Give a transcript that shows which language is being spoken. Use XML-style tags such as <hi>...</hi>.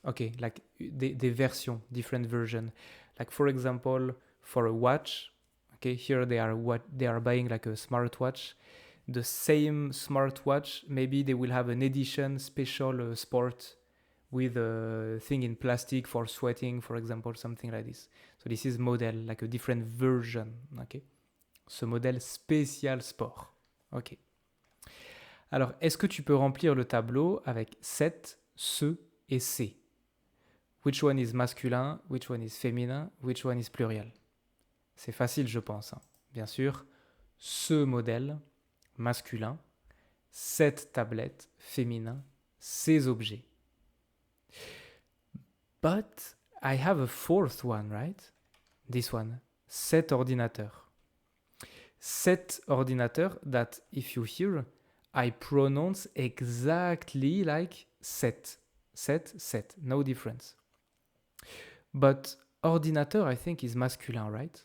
<en>Okay, like</en> <fr>des versions,</fr> <en>different versions. Like for example, for a watch, okay, here they are buying like a smartwatch. The same smartwatch, maybe they will have an edition special sport with a thing in plastic for sweating, for example, something like this. So this is model, like a different version, okay?</en> <fr>Ce modèle spécial sport, ok. Alors, est-ce que tu peux remplir le tableau avec cette, ce et ces?</fr> <en>Which one is masculin, which one is féminin, which one is pluriel?</en> <fr>C'est facile, je pense, hein. Bien sûr, ce modèle, masculin, cette tablette, féminin, ces objets.</fr> <en>But I have a fourth one, right? This one,</en> <fr>cet ordinateur. Cet ordinateur</fr> <en>that, if you hear, I pronounce exactly like set. Set, no difference. But ordinateur, I think, is masculine, right?</en>